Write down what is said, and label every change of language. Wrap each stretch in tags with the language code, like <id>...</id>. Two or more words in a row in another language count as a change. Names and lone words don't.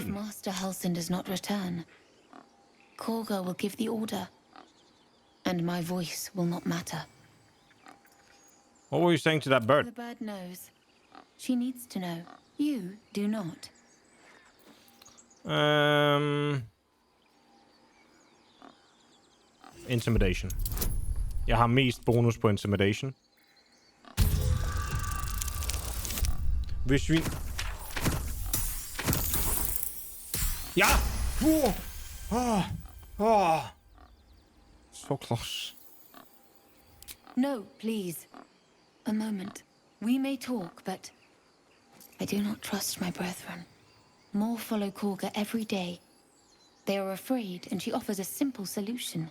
<en>if Master Halsin does not return, Korga will give the order, and my voice will not matter. What were you saying to that bird? The bird knows. She needs to know. You do not. Intimidation.</en> <no>Jeg har mest bonus på intimidation. Hvis vi... Ja!</no> <en>So close. No, please. A moment. We may talk, but I do not trust my brethren. More follow Korga every day. They are afraid, and she offers a simple solution.</en>